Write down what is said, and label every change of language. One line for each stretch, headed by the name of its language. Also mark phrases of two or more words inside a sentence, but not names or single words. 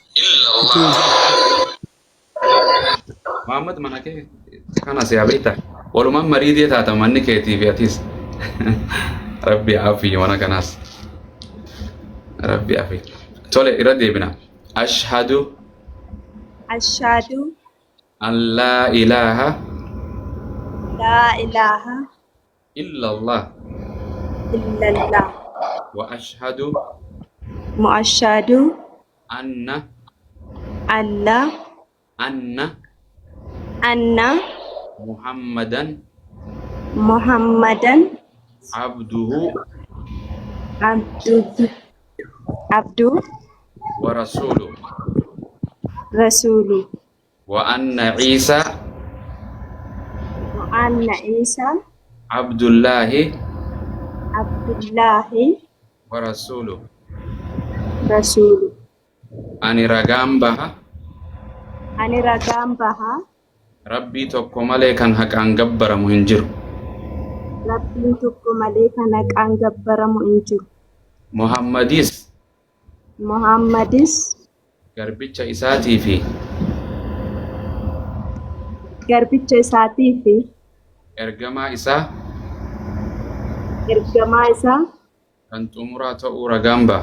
Oromo: Muhammad mana kee kana siyaa beektaa walumaan mariidee taata manni keetii fi atis rabbi afii wana kanaas rabbi afii tole irra deebina ashhadu
Arabic: ashhadu أن لا إله لا إله إلا الله illallah وأشهد وأشهد anna ألا أن muhammadan muhammadan abduhu abdu ورسوله rasulu وأن عيسى وأن عيسى abdullahi abdullahi ورسوله rasulu
Oromo: ani ragaan baha rabbii tokko malee kan haqaan gabbaramu hin jiru rabbiin tokko malee kan haqaan gabbaramu hin jiru muhammadis garbicha isaatii fi ergamaa isaa kan xumuraa ta'uu ragaan ba'a